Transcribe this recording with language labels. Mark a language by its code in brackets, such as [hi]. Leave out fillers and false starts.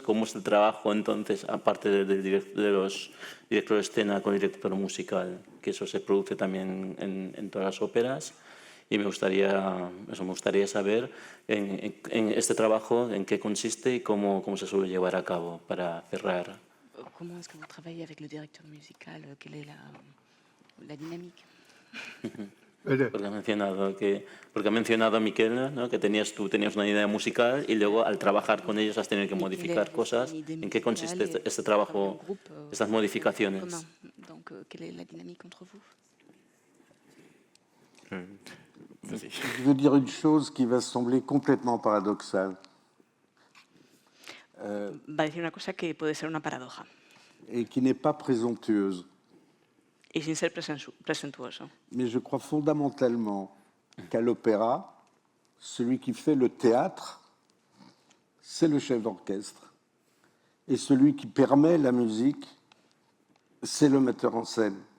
[es] ¿Cómo es el trabajo entonces, aparte de los directores de escena con el director musical, que eso se produce también en todas las óperas? Y me gustaría saber en este trabajo en qué consiste y cómo se suele llevar a cabo para cerrar. ¿Cómo es que [fr] vous travaillez avec le directeur musical? ¿Quelle est la dynamique? [es] Porque ha mencionado Michele, ¿no? Que tú tenías una idea musical y luego al trabajar con ellos has tenido que modificar cosas. ¿En qué consiste este trabajo, estas modificaciones? [fr] Donc, quelle est la dynamique entre vous? Je veux dire une chose qui va sembler complètement paradoxale. [es] Va a decir una cosa que puede ser una paradoja [fr] Et qui n'est pas présomptueuse. [es] y sin ser presuntuoso. [fr] Mais je crois fondamentalement qu'à l'opéra, celui qui fait le théâtre, c'est le chef d'orchestre. Et celui qui permet la musique, c'est le metteur en scène.